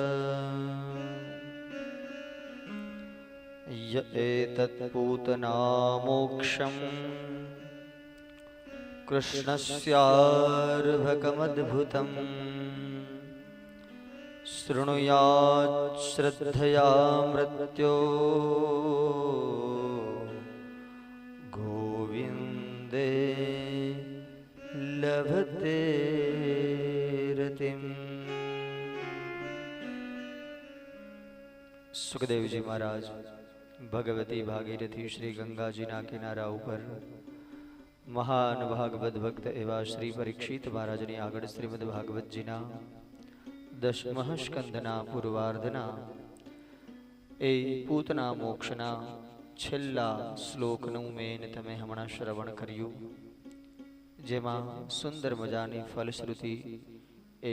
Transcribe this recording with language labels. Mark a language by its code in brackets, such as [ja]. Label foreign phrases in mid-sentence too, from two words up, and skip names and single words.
[sa] य एतत्पूतनामोक्षं कृष्णस्यार्भकमद्भुतम् शृणुयात् श्रद्धया मृत्यो गोविन्दे लभते रतिम्। [gu] સુખદેવ જી મહારાજ ભગવતી ભાગીરથી શ્રી ગંગાજીના કિનારા ઉપર મહાન ભાગવત ભક્ત એવા શ્રી પરીક્ષિત મહારાજની આગળ શ્રીમદ ભાગવતજીના દશમઃ સ્કંધના પૂર્વાર્ધના એ પૂતના મોક્ષના છેલ્લા શ્લોકનું મેન તમે હમણાં શ્રવણ કર્યું, જેમાં સુંદર મજાની ફલશ્રુતિ એ